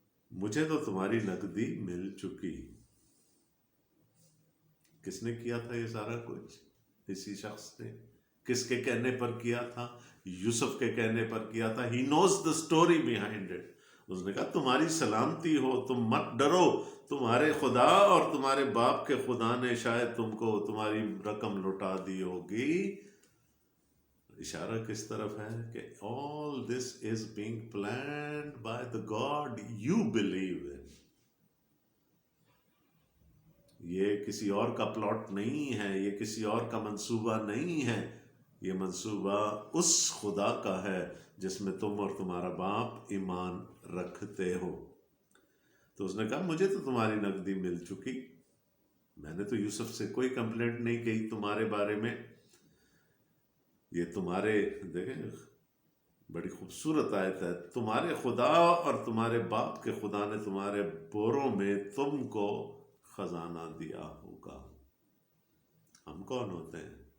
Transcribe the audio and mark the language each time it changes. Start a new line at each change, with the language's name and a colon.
Urdu: مجھے تو تمہاری نقدی مل چکی. کس نے کیا تھا یہ سارا کچھ؟ اسی شخص نے. کس کے کہنے پر کیا تھا؟ یوسف کے کہنے پر کیا تھا.
English: He knows the story behind it.
Urdu: اس نے کہا تمہاری سلامتی ہو، تم مت ڈرو، تمہارے خدا اور تمہارے باپ کے خدا نے شاید تم کو تمہاری رقم لوٹا دی ہوگی. اشارہ کس طرف ہے؟ کہ
English: all this is being planned by the God you believe in.
Urdu: یہ کسی اور کا پلاٹ نہیں ہے، یہ کسی اور کا منصوبہ نہیں ہے. یہ منصوبہ اس خدا کا ہے جس میں تم اور تمہارا باپ ایمان رکھتے ہو۔ تو اس نے کہا مجھے تو تمہاری نقدی مل چکی، میں نے تو یوسف سے کوئی کمپلینٹ نہیں کی تمہارے بارے میں۔ یہ تمہارے، دیکھیں بڑی خوبصورت آیت ہے، تمہارے خدا اور تمہارے باپ کے خدا نے تمہارے بوروں میں تم کو خزانہ دیا ہوگا۔ ہم کون ہوتے ہیں؟